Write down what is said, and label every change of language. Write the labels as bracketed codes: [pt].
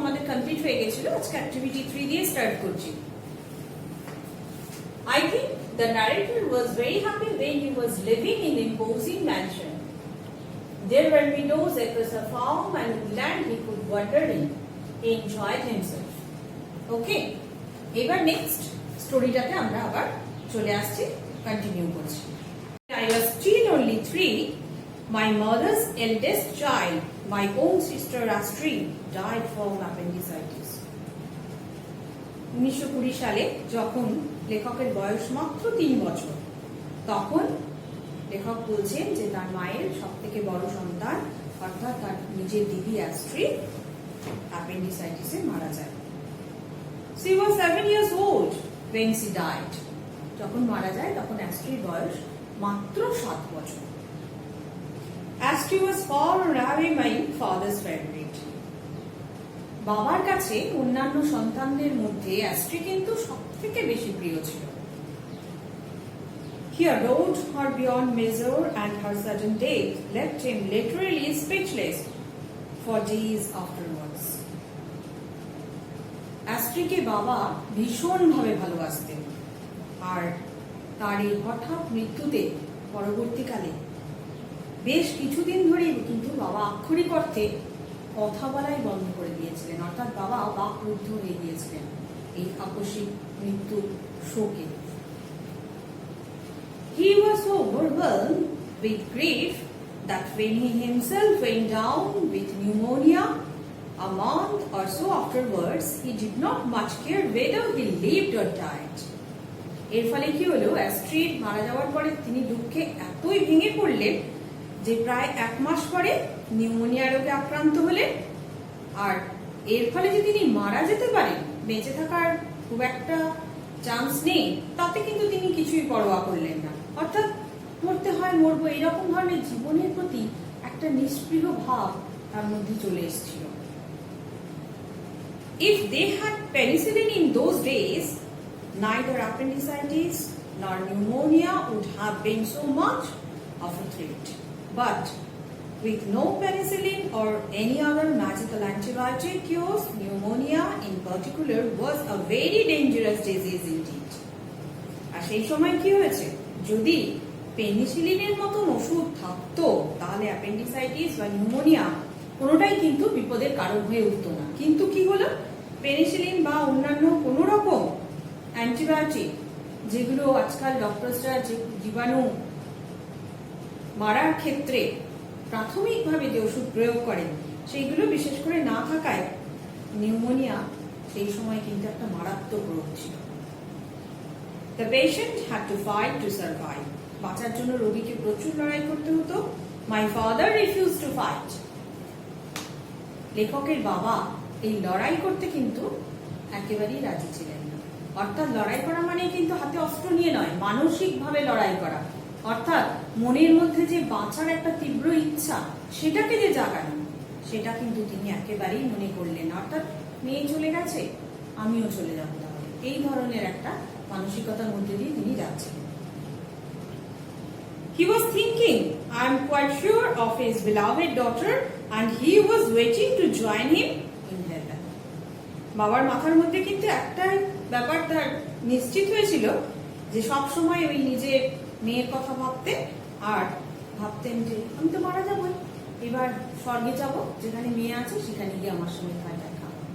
[bn] Complete হয়ে গেছিল, আজকে অ্যাক্টিভিটি 3 দিয়ে স্টার্ট করছি। [en] I think the narrator was very happy when he was living in imposing mansion. There were meadows across a farm and land he could wander in. He enjoyed himself. [bn] Okay, এবার next স্টোরিটাতে আমরা আবার চলে আসছি, continue করছি। [en] I was still only 3. My mother's eldest child, my own sister Astrid, died from appendicitis. [bn] 1920 সালে যখন লেখকের বয়স মাত্র 3 বছর, তখন লেখক বলছেন যে তার মায়ের সবথেকে বড় সন্তান অর্থাৎ তার নিজের দিদি অ্যাস্ট্রিড অ্যাপেন্ডিসাইটিসে মারা যায়। [en] She was 7 years old when she died. [bn] যখন মারা যায় তখন অ্যাস্ট্রিড বয়স মাত্র 7 বছর। [en] Astrid was far and away my father's favorite. [bn] বাবার কাছে অন্যান্য সন্তানদের মধ্যে অ্যাস্ট্রিড কিন্তু সবথেকে বেশি প্রিয় ছিল। [en] He adored her beyond measure and her sudden death left him literally speechless for days afterwards. [bn] অ্যাস্ট্রিডকে বাবা ভীষণভাবে ভালোবাসতেন, আর তার এই হঠাৎ মৃত্যুতে পরবর্তীকালে বেশ কিছুদিন ধরেই কিন্তু বাবা আক্ষরিক অর্থে কথা বলাই বন্ধ করে দিয়েছিলেন, অর্থাৎ বাবা বাকরুদ্ধ হয়ে গিয়েছিলেন এই আকস্মিক মৃত্যুর শোকে। [en] He was so overwhelmed with grief that when he himself went down with pneumonia a month or so afterwards, he did not much care whether he lived or died. [bn] এর ফলে কি হলো, অ্যাস্ট্রিড মারা যাওয়ার পরে তিনি দুঃখে এতই ভেঙে পড়লেন যে প্রায় 1 মাস পরে নিউমোনিয়া রোগে আক্রান্ত হলেন, আর এর ফলে যে তিনি মারা যেতে পারেন, বেঁচে থাকার খুব একটা চান্স নেই, তাতে কিন্তু তিনি কিছুই পরোয়া করলেন না। অর্থাৎ মরতে হয় মরবো, এইরকম ধরনের জীবনের প্রতি একটা নিষ্পৃহ ভাব তার মধ্যে চলে এসেছিল। [en] If they had penicillin in those days, neither appendicitis nor pneumonia would have been so much of a threat. But with no penicillin or any other magical antibiotic cures, pneumonia in particular was a very dangerous disease indeed. [bn] আর সেই সময় কি হয়েছে, যদি পেনিসিলিনের মতন ওষুধ থাকতো তাহলে appendicitis বা নিউমোনিয়া কোনোটাই কিন্তু বিপদের কারণ হয়ে উঠতো না। কিন্তু কি হলো, পেনিসিলিন বা অন্যান্য কোনো রকম অ্যান্টিবায়োটিক, যেগুলো আজকাল ডক্টরসরা যে জীবাণু মারার ক্ষেত্রে প্রাথমিকভাবে যে ওষুধ প্রয়োগ করেন, সেইগুলো বিশেষ করে না থাকায় নিউমোনিয়া সেই সময় কিন্তু একটা মারাত্মক রোগ ছিল। [en] The patient had to fight to survive. [bn] বাঁচার জন্য রোগীকে প্রচুর লড়াই করতে হতো। [en] My father refused to fight. [bn] লেখকের বাবা এই লড়াই করতে কিন্তু একেবারেই রাজি ছিলেন না। অর্থাৎ লড়াই করা মানে কিন্তু হাতে অস্ত্র নিয়ে নয়, মানসিকভাবে লড়াই করা, অর্থাৎ মনের মধ্যে যে বাঁচার একটা তীব্র ইচ্ছা, সেটাকে যে জাগানো, সেটা কিন্তু তিনি একেবারেই মনে করলেন। অর্থাৎ মেয়ে চলে গেছে, আমিও চলে যাব, তাহলে এই ধরনের একটা মানসিকতার মধ্যে দিয়ে তিনি যাচ্ছেন। [en] He was thinking, I am quite sure of his beloved daughter and he was waiting to join him in heaven. [bn] বাবার মাথার মধ্যে কিন্তু একটাই ব্যাপার তার নিশ্চিত হয়েছিল, যে সব সময় ওই নিজের মেয়ের কথা ভাবতেন, আর ভাবতেন যে আমি তো মারা যাবই, এবার স্বর্গে যাব, যেখানে মেয়ে আছে সেখানে গিয়ে আমার সঙ্গে তার দেখা।